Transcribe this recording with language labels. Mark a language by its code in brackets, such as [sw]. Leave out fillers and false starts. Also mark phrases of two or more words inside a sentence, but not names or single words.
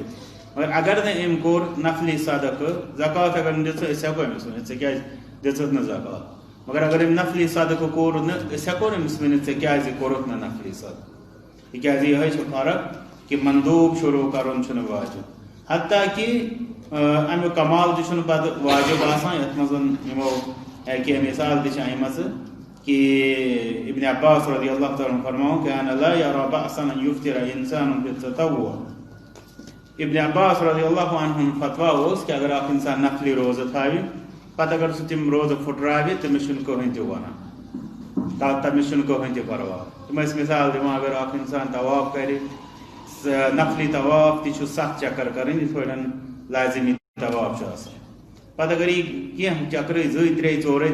[ks] مگر اگر نہٕ أمۍ کوٚر نفلی صدقہ زکات اگر نہٕ دِژ أسۍ ہیکو أمِس ؤنِتھ ژےٚ کیازِ دِژٕتھ نہٕ زکات مگر اگر أمۍ نفلی صدقہ کوٚر نہٕ أسۍ ہیکو أمِس ؤنِتھ ژےٚ کیازِ کوٚرُتھ نہٕ نفلی صدقہ تِکیازِ یِہے چھِ فرق کہ مندوب شروع کرُن چھُنہٕ واجب حتیٰ کہ امیُک کمال تہِ چھُنہٕ پتہٕ واجب آسان یتھ منٛز یِمو کینٛہہ مثال تہِ چھِ آمٕژ کہ ابن عباس [ar] رضی اللہ تعالیٰ عنہ [ks] فرماؤ کہ [ar] انا لا یرا بأسا ان یفطر انسان بالتطوع [ks] ابن عباس [ar] رضی اللہ عنہ [ks] فتوا اس کہ اگر آپ انسان نفلی روزہ تھاوِ پتہ اگر سہ تم روزہ پھٹراوِ تمس چھُنہٕ کٕہٕنۍ تہِ ونان تمس چھُنہٕ کٕہٕنۍ تہِ پرواہ تم ٲسۍ مثال دِوان اگر اکھ انسان طواف کرِ نفلی طواف تہِ چھُ 7 چکر کرٕنۍ یِتھ پٲٹھۍ لازمی طواف چھُ آسان پتہ اگر یہ کینٛہہ چکر 2 3 4